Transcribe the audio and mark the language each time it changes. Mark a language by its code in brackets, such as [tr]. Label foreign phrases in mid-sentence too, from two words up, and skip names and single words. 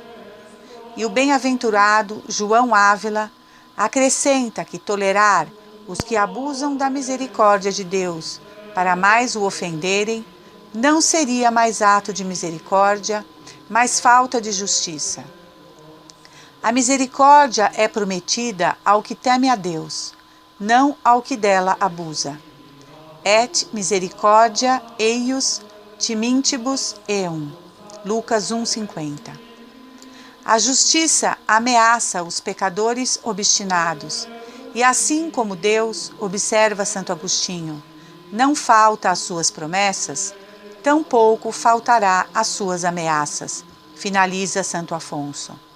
[pt] E o bem-aventurado João Ávila acrescenta que tolerar os que abusam da misericórdia de Deus para mais o ofenderem não seria mais ato de misericórdia, mas falta de justiça. A misericórdia é prometida ao que teme a Deus, não ao que dela abusa. [la] Et misericordia eius timintibus eum. [pt] Lucas 1,50. A justiça ameaça os pecadores obstinados, e assim como Deus, observa Santo Agostinho, não falta às suas promessas, tampouco faltará às suas ameaças, finaliza Santo Afonso.